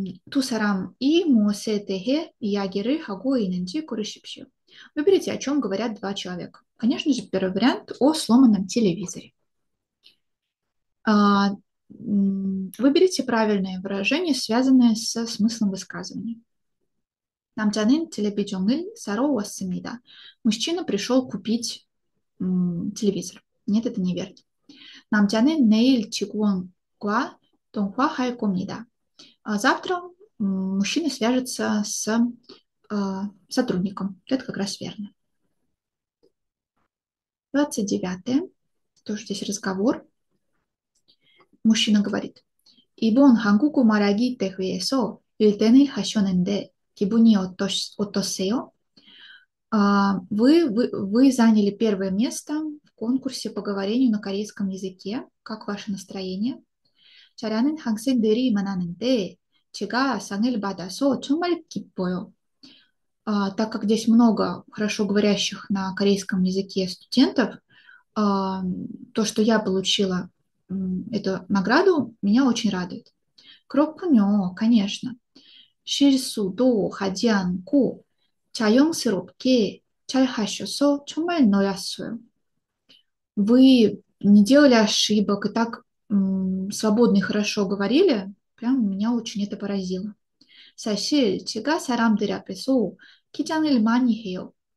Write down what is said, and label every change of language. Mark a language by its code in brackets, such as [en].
[ko] 두 사람이 무엇에 대해 이야기를 하고 있는지 고르십시오. [ru] Выберите, о чем говорят два человека. Конечно же, первый вариант о сломанном телевизоре. Выберите правильное выражение, связанное со смыслом высказывания. [ko] 남자는 텔레비전을 사러 왔습니다. [ru] Мужчина пришел купить телевизор. Нет, это неверно. [ko] 남자는 내일 직원과 통화할 겁니다. [ru] Завтра мужчина свяжется с сотрудником. Это как раз верно. 29. Тоже здесь разговор. мужчина говорит. [ko] 이번 한국어 말하기 대회에서 1등을 하셨는데 기분이 어떠세요? [ru] Вы заняли первое место в конкурсе по говорению на корейском языке. Как ваше настроение? [ko] 잘하는 학생들이 많았는데 제가 상을 받아서 정말 기뻐요. [ru] Так как здесь много хорошо говорящих на корейском языке студентов, то, что я получила эту награду, меня очень радует. [ko] 그렇군요, конечно. 실수도 하지 않고 자연스럽게 잘 하셔서 정말 놀랐어요. [ru] Вы не делали ошибок и так свободно и хорошо говорили, прям меня очень это поразило. [ko] 사실 제가 사람들 앞에서 긴장을 많이 해요.